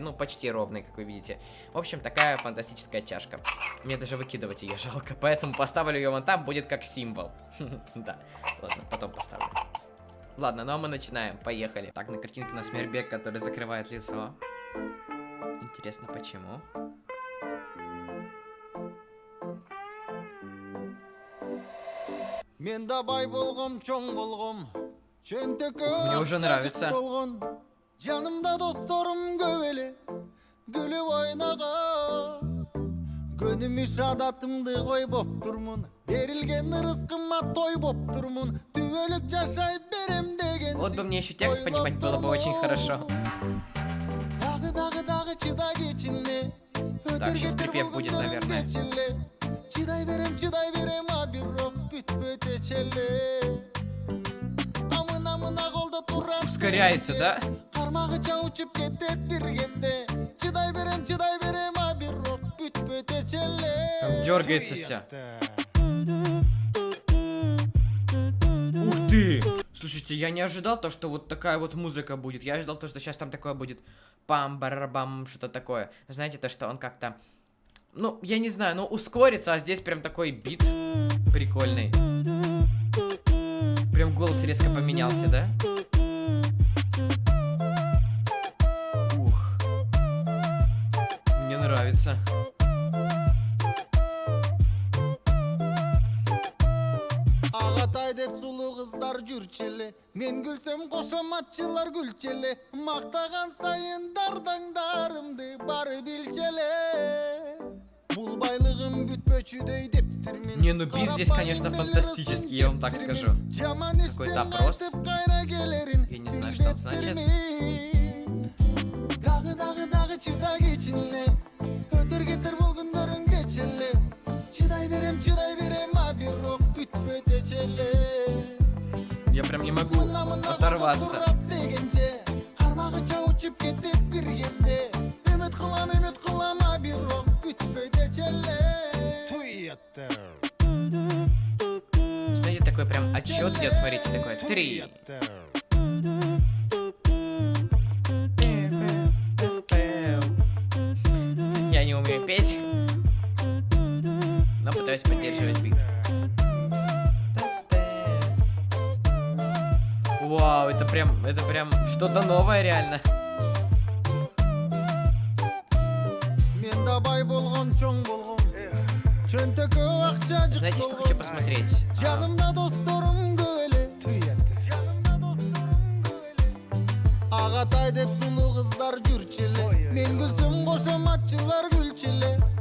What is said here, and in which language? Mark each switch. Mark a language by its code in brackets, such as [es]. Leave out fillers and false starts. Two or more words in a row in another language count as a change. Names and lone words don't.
[ru] Ну, почти ровные, как вы видите. В общем, такая фантастическая чашка. Мне даже выкидывать ее жалко, поэтому поставлю ее вон там, будет как символ. Да, ладно, потом поставлю. Ладно, ну а мы начинаем, поехали. Так, на картинке у нас Мирбек, который закрывает лицо. Интересно, почему? [ky] Мен да бай болгом, чоң болгом. Чөнтөккө [ru] мне уже нравится. [ky] Жанымда досторум көп эле. Күлүп ойногон. Көнүмү шадатымды койбоп турмун. Берилген рызкыма той боп турмун. Түбөлүк жашай берем деген. [ru] Вот бы мне еще текст понимать было бы очень хорошо. [ky] Дагы чыдай кечине. [ru] Так, сейчас припев будет, наверное. [ky] Чыдай берем, а бирок бүтпөйт эчеле. Амына колдо турат. [ru] Ускоряется, да? [ky] Кармагыча учуп кетет бир кезде. Чыдай берем, а бирок бүтпөйт эчеле. [ru] Там дергается все. Ух ты! Слушайте, я не ожидал то, что вот такая вот музыка будет. Я ожидал то, что сейчас там такое будет пам-барабам, что-то такое. Знаете, то, что он как-то... ну, я не знаю, ну ускорится, а здесь прям такой бит прикольный. Прям голос резко поменялся, да? Ух. Мне нравится. [ky] Агатай деп сулуу кыздар жүрчеле. Мен күлсөм кошоматчылар күлчеле. Мактаган сайын дардаңдарымды бары билчеле. Бул байлыгым бүтпөчүдөй дептирмин. [ru] Не, ну бит здесь, конечно, фантастический, я вам так скажу. Какой-то опрос. Я не знаю, что он значит. [ky] Дагы чыдай кечине. Өтөр кетер бул күндөрүң кечеле. Чыдай берем, а бирок бүтпөйт эчеле. [ru] Я прям не могу оторваться. [ky] Кармагыча учуп кетет бир кезде. Үмүт кылам, а бирок бүтпөйт эчеле. [ru] Знаете, такой прям отсчет идет, смотрите, такой 3. Я не умею петь, но пытаюсь поддерживать бит. Вау, это прям что-то новое реально. [ky] Мен да бай болгом, чоң болгом. Чөнтөккө акча жык. [ru] Знаете, что хочу посмотреть? [ky] Жанымда досторум көп эле. Агатай деп сулуу кыздар жүрчеле. Мен күлсөм кошоматчылар күлчеле.